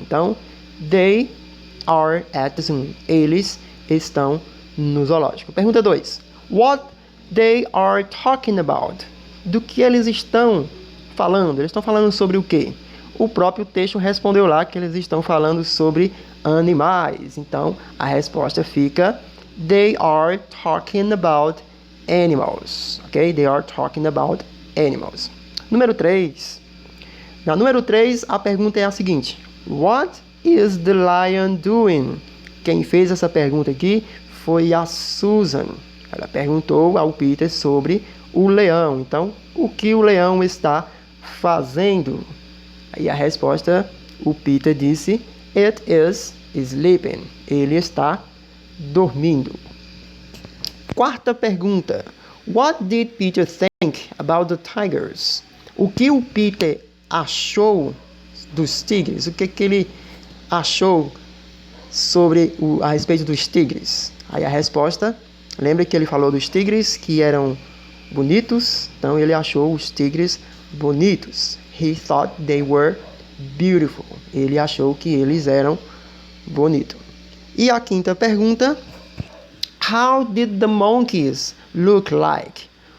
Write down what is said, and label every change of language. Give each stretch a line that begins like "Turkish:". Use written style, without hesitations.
Portuguese: Então,
English: they are at the zoo.
Portuguese: Eles estão no zoológico. Pergunta 2.
English: What they are talking about?
Portuguese: Do que eles estão falando? Eles estão falando sobre o quê? O próprio texto respondeu lá que eles estão falando sobre animais. Então, a resposta fica:
English: They are talking about animals. Ok? They are talking about animals.
Portuguese: Número 3. Na número 3, a pergunta é a seguinte:
English: What is the lion doing?
Portuguese: Quem fez essa pergunta aqui foi a Susan. Ela perguntou ao Peter sobre o leão. Então, o que o leão está fazendo? Aí a resposta, o Peter disse:
English: It is sleeping.
Portuguese: Ele está dormindo. Quarta pergunta.
English: What did Peter think about the tigers?
Portuguese: O que o Peter achou dos tigres? O que ele achou a respeito dos tigres? Aí a resposta, lembra que ele falou dos tigres que eram bonitos? Então ele achou os tigres bonitos.
English: He thought they were beautiful.
Portuguese: Ele achou que eles eram bonitos. E a quinta pergunta:
English: How did the monkeys look like?